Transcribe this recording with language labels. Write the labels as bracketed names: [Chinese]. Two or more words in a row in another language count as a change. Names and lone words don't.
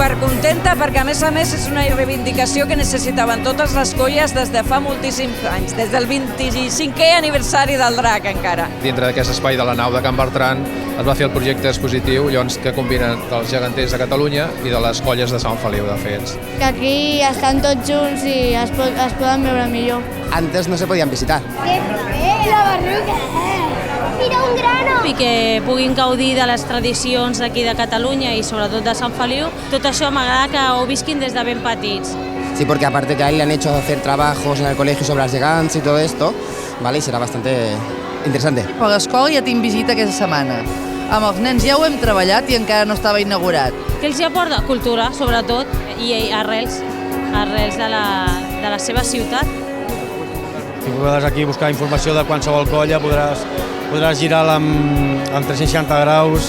[Catalan] Supercontenta perquè, a més, és una reivindicació que necessitaven totes les colles des de fa moltíssims anys, des del 25è aniversari del Drac, encara. Dintre d'aquest espai de la nau de Can Bertran es va fer el projecte expositiu llavors, que combina dels geganters de Catalunya i de les colles de Sant Feliu, de fets. Que aquí estan tots junts i es poden veure millor. [Spanish] Antes no se podían visitar. ¡Qué feo! ¡La barruca! ¡Mira un grano! [Catalan] I que puguin gaudir de les tradicions d'aquí de Catalunya i sobretot de Sant Feliu. Tot això m'agrada que ho visquin des de ben petits. [Spanish] Sí, porque aparte que a él le han hecho hacer trabajos en el colegio sobre las gegants y todo esto, ¿vale? Y será bastante interesante. [Catalan] A l'escola ja tinc visita aquesta setmana. Amb els nens ja ho hem treballat i encara no estava inaugurat. Que els hi aporta cultura, sobretot, i arrels de la seva ciutat. Si podràs aquí buscar informació de qualsevol colla, podràs girar-la amb 360 graus.